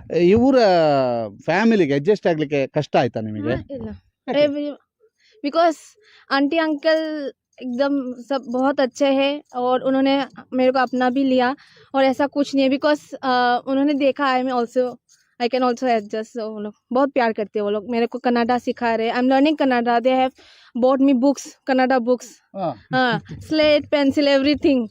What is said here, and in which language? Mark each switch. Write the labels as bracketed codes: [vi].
[kn] ಇವರ ಫ್ಯಾಮಿಲಿಗೆ ಅಡ್ಜಸ್ಟ್ ಆಗ್ಲಿಕ್ಕೆ ಕಷ್ಟ ಆಯ್ತಾ ನಿಮಗೆ? [en] every because [hi] आंटी अंकल एकदम सब बहुत अच्छे हैं, और उन्होंने मेरे को अपना भी लिया, और ऐसा कुछ नहीं है. [en] because [hi] उन्होंने देखा [en] I can also adjust. [hi] वो लोग बहुत प्यार करते हैं. वो लोग मेरे को कन्नड़ा सिखा रहे. [en] I am learning Kannada. They have bought me books, Kannada books. Slate, pencil, everything.